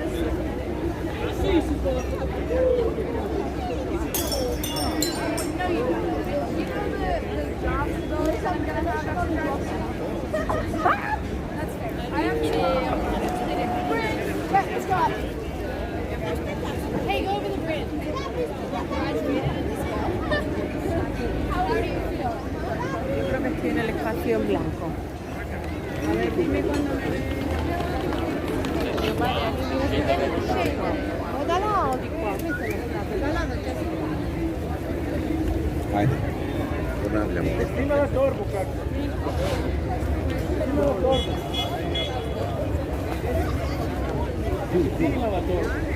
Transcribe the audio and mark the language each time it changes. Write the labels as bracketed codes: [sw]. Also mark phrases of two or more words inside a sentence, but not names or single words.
[en] Hey, go over the bridge. How are you feeling? [es] Yo creo que estoy en el espacio en blanco. A ver, dime cuándo me ves. [bs] Ajde, ponavljamo. Ima na torbu kako. Ima na torbu. Ima na torbu.